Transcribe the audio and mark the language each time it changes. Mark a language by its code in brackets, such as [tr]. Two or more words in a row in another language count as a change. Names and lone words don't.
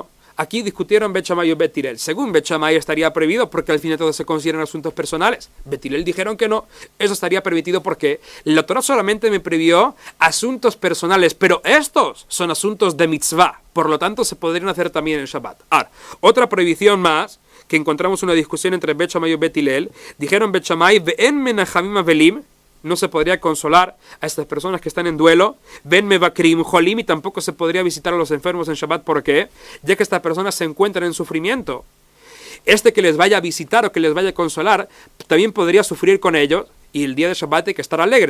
[es] Aquí discutieron Bet Shammai y Bet Hillel. Según Bet Shammai estaría prohibido porque al fin y al cabo se consideran asuntos personales. Bet Hillel dijeron que no. Eso estaría permitido porque la Torah solamente me prohibió asuntos personales, pero estos son asuntos de mitzvah. Por lo tanto, se podrían hacer también en Shabbat. Ahora, otra prohibición más, que encontramos una discusión entre Bet Shammai y Bet Hillel. Dijeron Bet Shammai, [he] ואין מנחמים אבלים, [es] no se podría consolar a estas personas que están en duelo, [he] ואין מבקרים חולים, [es] y tampoco se podría visitar a los enfermos en Shabbat. ¿Por qué? Ya que estas personas se encuentran en sufrimiento. Este que les vaya a visitar o que les vaya a consolar, también podría sufrir con ellos, y el día de Shabbat hay que estar alegres.